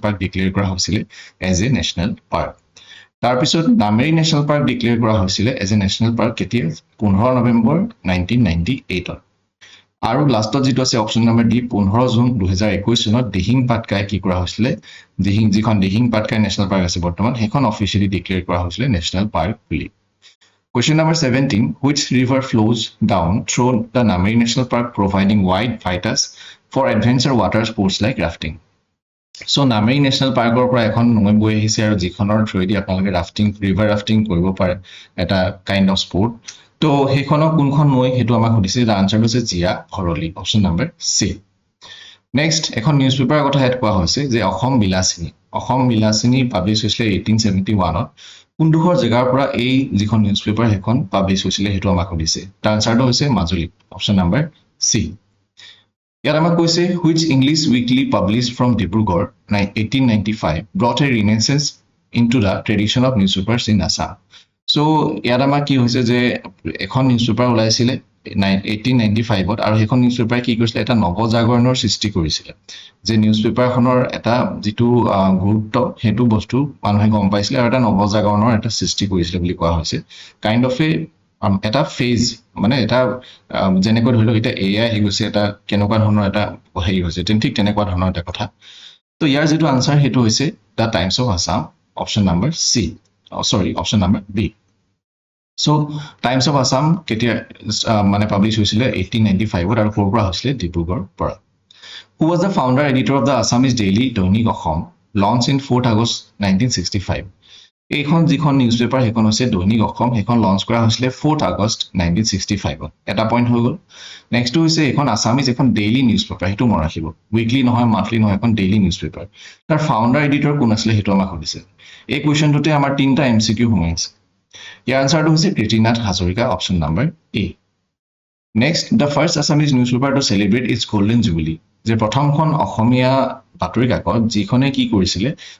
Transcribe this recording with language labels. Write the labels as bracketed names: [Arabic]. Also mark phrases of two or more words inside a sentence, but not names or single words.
[Assamese] পাৰ্ক ডিক্লেয়াৰ কৰা হৈছিল [English] as a national park [Assamese] তাৰপিছত নামেৰি নেশ্যনেল পাৰ্ক ডিক্লেয়াৰ কৰা হৈছিল [English] as a national park [Assamese] কেতিয়া 15 নৱেম্বৰ 1998 আৰু লাষ্টত যেটো আছে [English] option number D [Assamese] 15 জুন 2021 চনত দিহিং পাটকাই কি কৰা হৈছিলে যিখন দিহিং পাটকাই [English] national park [Assamese] আছে বৰ্তমান সেইখন অফিচিয়েলি ডিক্লেয়াৰ কৰা হৈছিলে নেশ্যনেল পাৰ্ক বুলি [English] Question number 17. Which river flows down through the Nameri National Park providing wide vistas for adventure water sports like rafting? [Assamese] So Nameri National Park পৰা এখন নৈ বৈ আহিছে আৰু যিখনৰ থ্ৰুৱেদি আপোনালোকে ৰাফটিং [English] river rafting [Assamese] কৰিব পাৰে এটা [English] kind of sport [Assamese] তো সেইখনৰ কোনখন নৈ সেইটো আমাক সুধিছে [English] the answer [Assamese] হৈছে জিয়া ভৰলি [English] option number C [Assamese] নেক্সট এখন নিউজ পেপাৰৰ কথা ইয়াত কোৱা হৈছে যে অসম বিলাসিনী পাব্লিছ হৈছিলে 1871 কোনডোখৰ জেগাৰ পৰা এই যিখন নিউজ পেপাৰ সেইখন পাব্লিছ হৈছিলে সেইটো আমাক সুধিছে তাৰ আনসাৰটো হৈছে মাজুলী [English] option number C [Assamese] ইয়াত আমাক কৈছে [English] which English weekly published from Dibrugarh 1895 brought a renaissance into the tradition of newspapers in Assam. [Assamese] So ইয়াত আমাক কি হৈছে যে এখন নিউজ পেপাৰ ওলাইছিলে 1895 আৰু সেইখন নিউজ পেপাৰ কি কৰিছিলে এটা নৱজাগৰণৰ সৃষ্টি কৰিছিলে যে নিউজ পেপাৰখনৰ এটা যিটো গুৰুত্ব সেইটো বস্তু মানুহে গম পাইছিলে আৰু এটা নৱজাগৰণৰ এটা সৃষ্টি কৰিছিলে বুলি কোৱা হৈছে কাইণ্ড অফ এটা ফেজ মানে এটা যেনেকৈ ধৰি লওক এটা এআই আহি গৈছে এটা কেনেকুৱা ধৰণৰ এটা হেৰি হৈছে ঠিক তেনেকুৱা ধৰণৰ এটা কথা তো ইয়াৰ যেটো আনসাৰ সেইটো হৈছে দা টাইমছ অফ আসাম [English] option number C [Assamese] সৰি [English] option number B [Assamese] So Times [English] of Assam [Assamese] কেতিয়া মানে পাবলিশ হৈছিলে 1895 আৰু ক'ৰ পৰা হৈছিলে ডিব্ৰুগড় পৰা [English] Who was the founder editor of the Assamese daily দৈনিক অসম launched in 4th [Assamese] August 1965 এইখন যিখন নিউজ পেপাৰ সেইখন হৈছে দৈনিক অসম সেইখন লঞ্চ কৰা হৈছিলে 4th August 1965 এটা পইণ্ট হৈ গ'ল নেক্সট হৈছে এইখন আসামিজ এখন [English] daily news paper [Assamese] সেইটো মনত ৰাখিব উইকলি নহয় মান্থলি নহয় এখন [English] daily news paper [Assamese] তাৰ [English] founder editor [Assamese] কোন আছিলে সেইটো আমাক সুধিছে এই কুৱেশ্যনটোতে আমাৰ তিনিটা এমচিকিউ সোমাইছে ইয়াৰ আনসাৰটো হৈছে কৃতিনাথ হাজৰিকা [English] option number A next the first Assamese news paper to celebrate its golden jubilee [Assamese] যে প্ৰথমখন অসমীয়া বাতৰি কাকত যিখনে কি কৰিছিলে